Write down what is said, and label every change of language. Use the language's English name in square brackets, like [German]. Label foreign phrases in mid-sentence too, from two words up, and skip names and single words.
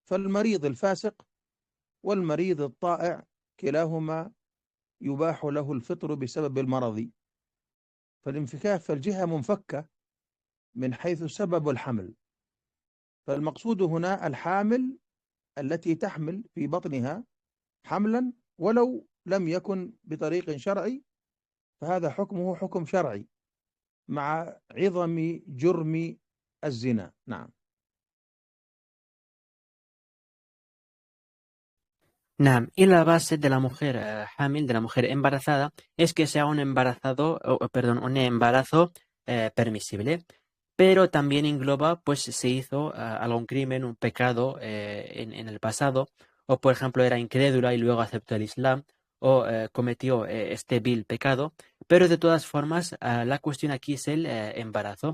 [Arabic] فالمريض الفاسق والمريض الطائع كلاهما يباح له الفطر بسبب المرض، فالانفكاك فالجهة منفكة من حيث سبب الحمل، فالمقصود هنا الحامل التي تحمل في بطنها حملا ولو لم يكن بطريق شرعي، فهذا حكمه حكم شرعي مع عظم جرم الزنا. نعم. Naam, [Spanish] y la base de la mujer hamil, de la mujer embarazada, es que sea un un embarazo permisible, pero también engloba, pues, si se hizo algún crimen, un pecado en el pasado, o por ejemplo era incrédula y luego aceptó el Islam, o cometió este vil pecado, pero de todas formas la cuestión aquí es el embarazo.